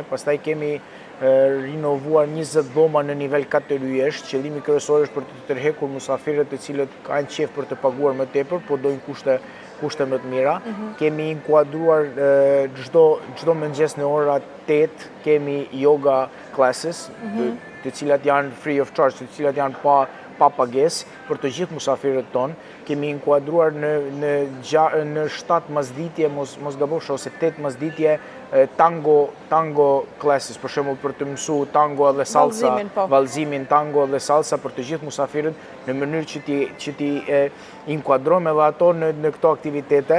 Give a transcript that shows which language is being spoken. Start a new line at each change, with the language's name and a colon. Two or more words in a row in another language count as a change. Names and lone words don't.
Albanian: Pastaj kemi rinovuar 20 dhoma në nivel 4 yjesh. Qëllimi kryesor është për të tërhekur musafirët të cilët kanë qejf për të paguar më tepër, po dojnë kushte më të mira. Kemi inkuadruar çdo mëngjes në ora 8 kemi
English: yoga classes,
Albanian: të cilat janë
English: free of charge,
Albanian: të cilat janë pa pagesë për të gjithë musafirët tonë. Kemi inkuadruar në 7 masditje, mos gabofsh, ose 8 masditje
English: tango classes,
Albanian: për shembull për të mësuar tango dhe salsa, vallëzimin tango dhe salsa për të gjithë musafirët, në mënyrë që ti inkuadrojmë edhe ato në këto aktivitete.